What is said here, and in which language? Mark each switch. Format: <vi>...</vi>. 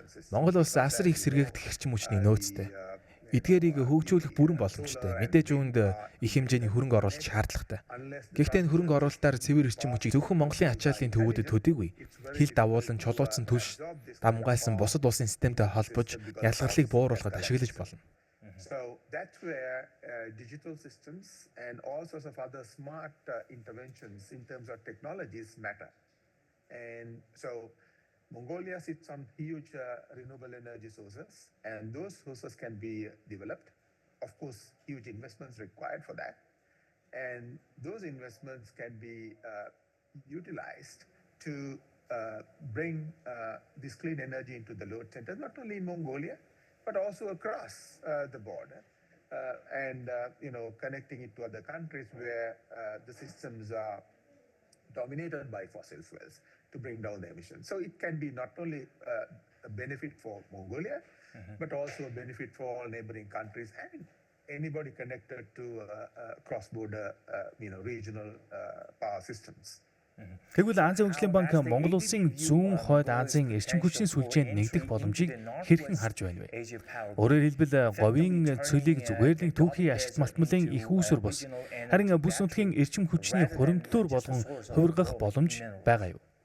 <mn>Монгол улс асар их сэргээгдэх эрчим хүчний нөөцтэй. Эдгээрийг хөгжүүлэх бүрэн боломжтой. Мэдээж үүнд их хэмжээний хөрөнгө оруулалт шаардлагатай. Гэхдээ энэ хөрөнгө оруулалтаар цэвэр эрчим хүчийг зөвхөн Монголын ачааллын төвүүдэд төдийгүй хил давуулан чулуутсан түлш дамгайлсан бусад улсын системтэй холбож ялгарлыг бууруулахад ашиглаж болно.</mn> <en>So that's where digital systems and all sorts of other smart interventions in terms of technologies matter. And so Mongolia sits on huge renewable energy sources, and those sources can be developed. Of course, huge investments required for that. And those investments can be utilized to bring this clean energy into the load centers, not only in Mongolia, but also across the border. And connecting it to other countries where the systems are dominated by fossil fuels to bring down the emissions. So it can be not only a benefit for Mongolia, but also a benefit for all neighboring countries and anybody connected to cross-border, regional power systems.</en> <mn>Тэгвэл Азийн хөгжлийн банк Монгол улсын зүүн хойд Азийн эрчим хүчний сүлжээнд нэгдэх боломжийг хэрхэн харж байна вэ? Өөрөөр хэлбэл говийн цөлийг зүгээр нэг түүхий ашигт малтмалын их үүсвэр бос. Харин бүс нутгийн эрчим хүчний хуримтлуур болгон хувиргах боломж байгаа юу?</mn>